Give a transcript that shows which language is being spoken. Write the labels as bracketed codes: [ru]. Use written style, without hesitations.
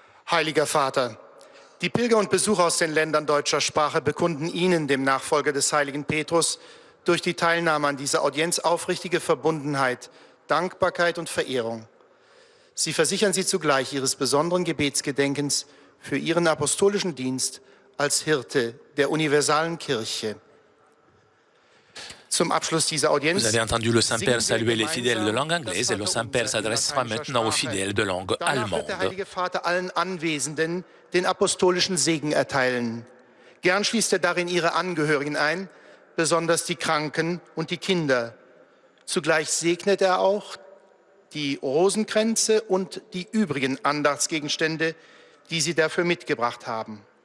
[de] Heiliger Vater, die Pilger und Besucher aus den Ländern deutscher Sprache bekunden Ihnen, dem Nachfolger des heiligen Petrus, durch die Teilnahme an dieser Audienz aufrichtige Verbundenheit, Dankbarkeit und Verehrung. Sie versichern Sie zugleich Ihres besonderen Gebetsgedenkens für Ihren apostolischen Dienst als Hirte der universalen Kirche. Zum Abschluss dieser Audienz. [fr] Vous avez entendu le Saint-Père saluer les fidèles de langue anglaise et le Saint-Père s'adressera maintenant aux fidèles de langue [de] Danach wird der [fr] allemande. [de] Heilige Vater allen Anwesenden den apostolischen Segen erteilen. Gern schließt er darin ihre Angehörigen ein, besonders die Kranken und die Kinder. Zugleich segnet er auch die Rosenkränze und die übrigen Andachtsgegenstände, die sie dafür mitgebracht haben.